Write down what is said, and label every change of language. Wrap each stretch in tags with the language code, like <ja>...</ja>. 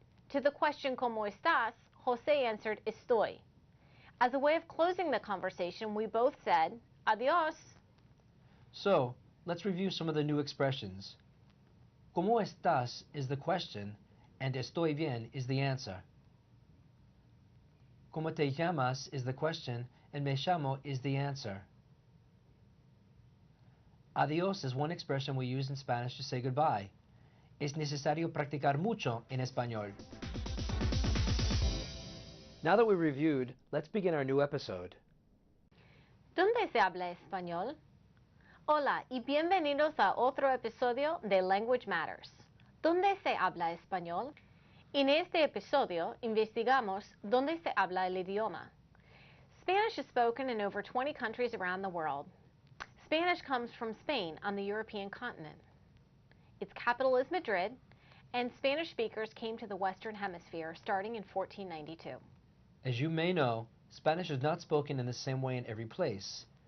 <en>To the question,</en> <es>¿Cómo estás?,</es> <en>José answered, estoy. As a way of closing the conversation, we both said, adiós. So, let's review some of the new expressions.</en> <es>¿Cómo estás</es> <en>is the question, and</en> <es>estoy bien</es> <en>is the answer.</en> <es>¿Cómo te llamas</es> <en>is the question, and</en> <es>me llamo</es> <en>is the answer. Adiós is one expression we use in Spanish to say goodbye.</en> <es>Es necesario practicar mucho en español.</es> <en>Now that we've reviewed, let's begin our new episode.</en> <es>¿Dónde se habla español? Hola y bienvenidos a otro episodio de Language Matters. ¿Dónde se habla español? En este episodio investigamos dónde se habla el idioma.</es> <en>Spanish is spoken in over 20 countries around the world. Spanish comes from Spain on the European continent. Its capital is Madrid, and Spanish speakers came to the Western Hemisphere starting in 1492. As you may know, Spanish is not spoken in the same way in every place.</en>